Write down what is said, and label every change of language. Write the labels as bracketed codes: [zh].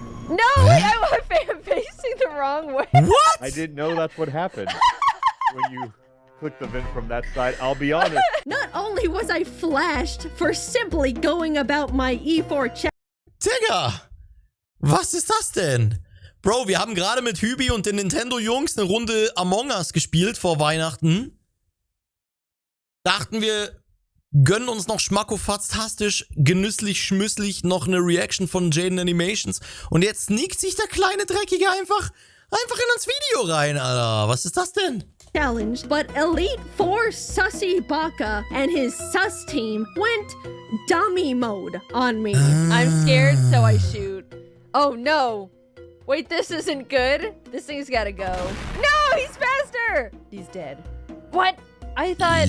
[en] No, wait, I'm facing the wrong way. What? I didn't know that's what happened when you click the vent from that side. I'll be honest. Not only was I flashed for simply going about my E4 check. [de] Digga! Was ist das denn? Bro, wir haben gerade mit Hübi und den Nintendo-Jungs eine Runde Among Us gespielt vor Weihnachten. Dachten wir, gönnen uns noch schmackofatztastisch, genüsslich, schmüsslich noch eine Reaction von Jaden Animations. Und jetzt sneakt sich der kleine Dreckige einfach in das Video rein, Alter. Was ist das denn? [en] Challenge, but Elite 4 Sussy Baka and his sus team went dummy mode on me. I'm scared, so I shoot. Oh no. Wait, this isn't good. This thing's gotta go. No, he's faster. He's dead. What? I thought.